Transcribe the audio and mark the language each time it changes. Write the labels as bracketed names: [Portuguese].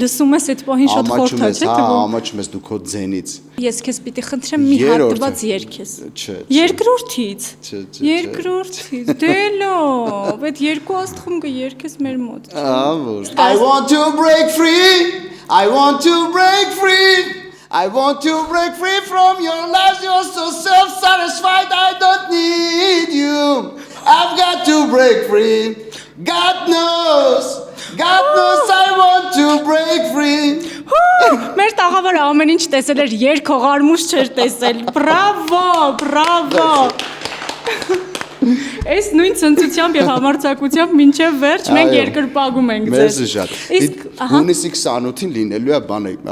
[Armenian] Լսում ես այդ պահին շատ խորթ է, չէ՞, թվում։ Ամաչում ես դու քո ձենից։ Ես քեզ պիտի խնդրեմ մի հատված երգես։ Չէ։ Երկրորդից։ Չէ։ Երկրորդից։ Դե լավ, այդ երկու աստղում կերգես մեր մոտ։ [English] I want to break free. I want to break free. I want to break free from your lies. You're so self-satisfied. I don't need you. I've got to break free. God knows. God knows I want to break free. [Armenian] Մեր տաղավարը ամեն ինչ տեսել էր, երգողարմուշ չէր տեսել։ Բրավո, բրավո։ Այս նույն ցնծությամբ եւ համարձակությամբ մինչեւ վերջ մենք երկրպագում ենք ձեզ։ Մերսի շատ։ Իսկ հունիսի 28-ին լինելու է բանը։